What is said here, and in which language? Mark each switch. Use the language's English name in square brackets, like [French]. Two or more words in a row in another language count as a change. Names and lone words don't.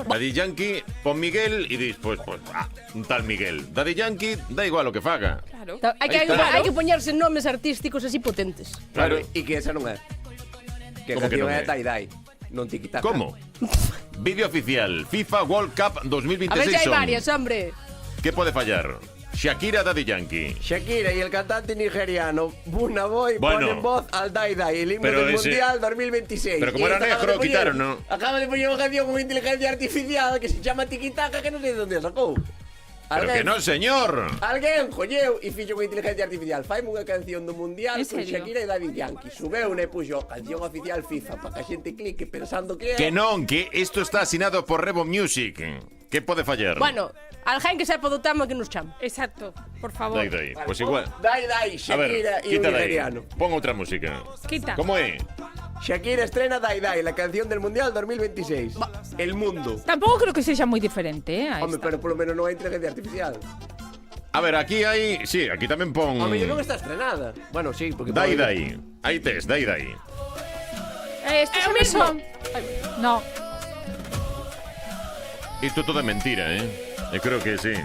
[Galician] Daddy Yankee, pon Miguel e dis, pues, un tal Miguel. Daddy Yankee, da igual o que faga. Claro. Hai que poñerse nomes artísticos así potentes. Claro, e que esa non é. Que a canción é Dai Dai, non tiki-taka. Como? Vídeo oficial, FIFA World Cup 2026. [Spanish] A ver, ya hay varias, hombre. ¿Qué puede fallar? Shakira, Daddy Yankee. Shakira y el cantante nigeriano Burna Boy ponen voz al Dai Dai, el himno del Mundial 2026. Pero como era negro, lo quitaron, ¿no? Acaba de poner una canción con inteligencia artificial que se llama Tiki Taka, que no sé de dónde sacó. [Galician] Pero que non, señor. Alguén colleu e fixo con inteligencia artificial. Faime unha canción do Mundial con Shakira e Daddy Yankee. Subeu e puxo canción oficial FIFA para que a xente clique pensando que é... Que non, que isto está asinado por Revo Music. Que pode fallar? Bueno, alguén que sepa do tema que nos chame. Exacto, por favor. Dai, pois igual. Dai, Shakira e un nigeriano. Pon outra música. Quita. Como é? [Spanish] Shakira estrena Dai, la canción del Mundial 2026. El mundo. [Galician] Tampouco creo que sexa moi diferente, Home, pero polo menos non hai inteligencia artificial. A ver, aquí hai... Sí, aquí tamén pon... Home, non está estrenada. [Spanish] Bueno, sí, porque... [Galician] Dai. Aí tes, Dai. [Spanish] Estos son mismo. No. [Galician] Isto todo é mentira, Eu creo que sí.